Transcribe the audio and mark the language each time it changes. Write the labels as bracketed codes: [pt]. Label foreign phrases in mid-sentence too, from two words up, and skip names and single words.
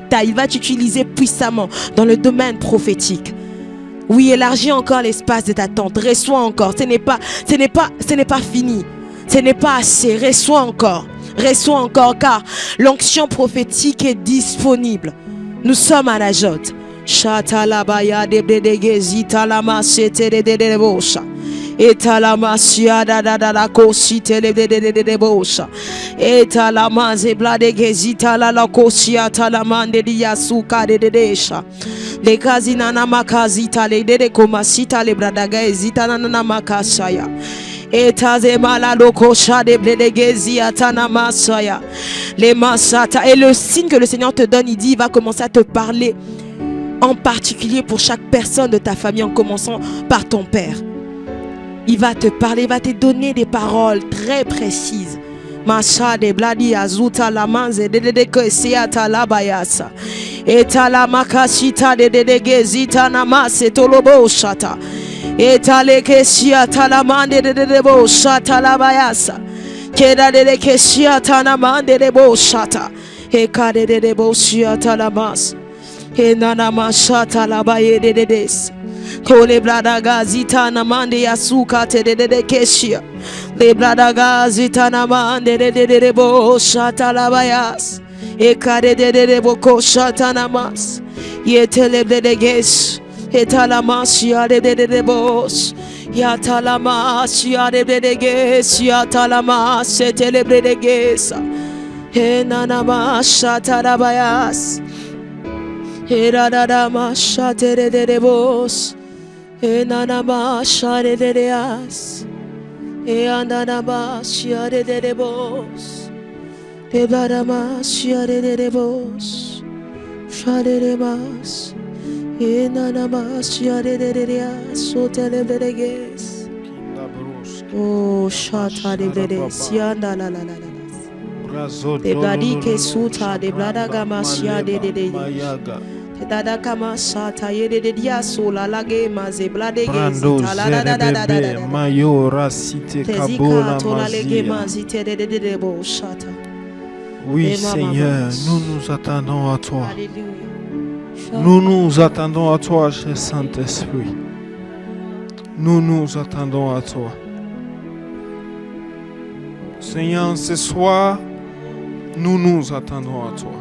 [fr] Il va t'utiliser puissamment dans le domaine prophétique. Oui, élargis encore l'espace de ta tente. Reçois encore. Ce n'est pas fini. Ce n'est pas assez. Reçois encore. Reçois encore car l'onction prophétique est disponible. Nous sommes à la jote. Shatalabaya de bledegezita lama sete de bosha. Etalamasia da kosi tele de bosha. Etalamaze bladegezita la kosia talamande di yasuka de desha. Le kazina na makazita le de komasita le bladagezita na makasaya. Etaze malado kosha de bledegezi atana masaya. Les masata. Et le signe que le Seigneur te donne, il dit, il va commencer à te parler. En particulier pour chaque personne de ta famille, en commençant par ton père. Il va te parler, il va te donner des paroles très précises. Masha de bladi azuta la manze de koesiata la bayasa. Eta la makashita de gezita namase tolobo shata. Eta le kesiata la mande de bo shata la bayasa. Keda de kesiata na mande de bo shata. Ekade de bo shiata la mas. Enana mashata la baye de des. Kole bladaga zita na mande yasuka te de keshia. Le bladaga zita na mande de bo shata la bayas. Ekade de bo ko shata na mas. Yetelebredeges. Etalamasia de bos. Yatalamasia de Yatalamas etelebredeges. Enanamasha tarabayas. Eradadamasha de bos. Enanamasha de deas. Eananamasha de bos. Ebadamasia de bos. Shademas. Enanamasha de deas. Sotelebredeges. Oh, shata de deas. Yanda la la la la. De bladike suta de bladagamasia de Dada kama sata yede de dia sola lage maze bladege zita la da da da da da da mayora cité kabola mazite de bo shata. Oui Seigneur, nous nous attendons à toi. Nous nous attendons à toi, cher Saint-Esprit. Nous nous attendons à toi. Seigneur, ce soir, nous nous attendons à toi.